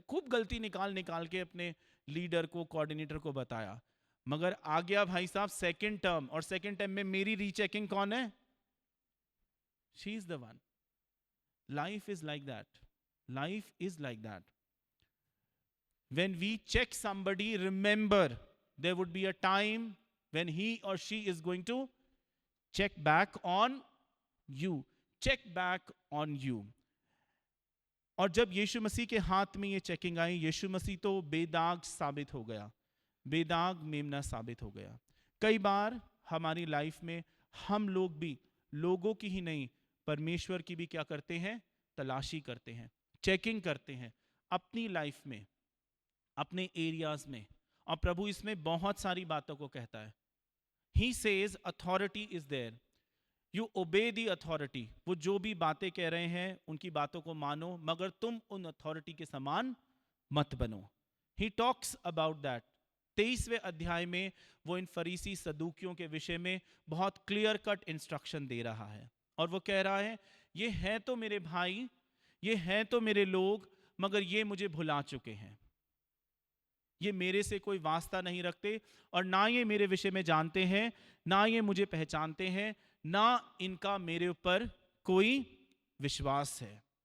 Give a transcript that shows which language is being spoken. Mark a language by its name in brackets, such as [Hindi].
[Hindi] खूब गलती निकाल निकाल के अपने लीडर को, कोऑर्डिनेटर को बताया, मगर आ गया भाई साहब सेकंड टर्म, और सेकंड टर्म में मेरी रीचेकिंग कौन है? [English] She is the one. Life is like that, life is like that. When we check somebody, remember there would be a time when he or she is going to check back on you, check back on you. [Hindi] और जब यीशु मसीह के हाथ में ये checking आई, यीशु मसीह तो बेदाग साबित हो गया, बेदाग मेमना साबित हो गया। कई बार हमारी लाइफ में हम लोग भी, लोगों की ही नहीं परमेश्वर की भी क्या करते हैं? तलाशी करते हैं, चेकिंग करते हैं अपनी लाइफ में, अपने एरियाज में। और प्रभु इसमें बहुत सारी बातों को कहता है। [English] He says authority is there, you obey the authority। [Hindi] वो जो भी बातें कह रहे हैं उनकी बातों को मानो, मगर तुम उन अथॉरिटी के समान मत बनो। [English] He talks about that। [Hindi] 23वें अध्याय में वो इन फरीसी सदूकियों के विषय में बहुत क्लियर कट इंस्ट्रक्शन दे रहा है, और वो कह रहा है ये हैं तो मेरे भाई, ये हैं तो मेरे लोग, मगर ये मुझे भुला चुके हैं, ये मेरे से कोई वास्ता नहीं रखते, और ना ये मेरे विषय में जानते हैं, ना ये मुझे पहचानते हैं, ना इनका मेरे ऊपर कोई विश्वास है।